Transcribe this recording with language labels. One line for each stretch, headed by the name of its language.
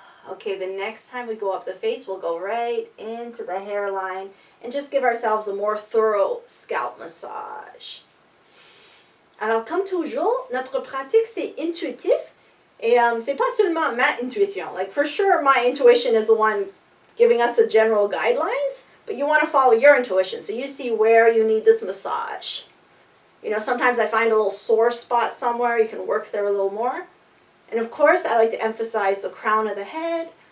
English: Okay, the next time we go up the face, we'll go right into the hairline and just give ourselves a more thorough scalp massage.
French: Alors, comme toujours, notre pratique, c'est intuitif. Et c'est pas seulement ma intuition.
English: Like, for sure, my intuition is the one giving us the general guidelines, but you want to follow your intuition. So you see where you need this massage. You know, sometimes I find a little sore spot somewhere. You can work there a little more. And of course, I like to emphasize the crown of the head.